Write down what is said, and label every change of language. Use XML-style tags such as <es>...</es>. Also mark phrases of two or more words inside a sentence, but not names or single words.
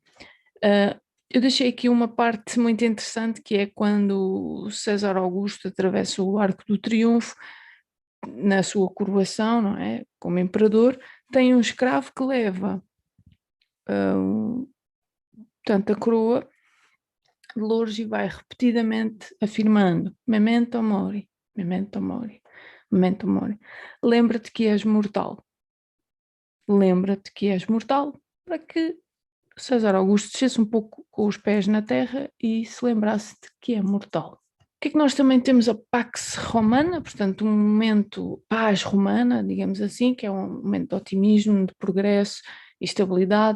<pt>Eu deixei aqui uma parte muito interessante, que é quando César Augusto atravessa o Arco do Triunfo, na sua coroação, não é? Como imperador, tem um escravo que leva portanto, a coroa de louros e vai repetidamente afirmando:</pt> <la>Memento mori, memento mori, memento mori.</la> <pt>Lembra-te que és mortal. Lembra-te que és mortal, para que César Augusto descesse um pouco com os pés na terra e se lembrasse de que é mortal. O que é que nós também temos? A Pax Romana, portanto, um momento paz romana, digamos assim, que é um momento de otimismo, de progresso e estabilidade.</pt>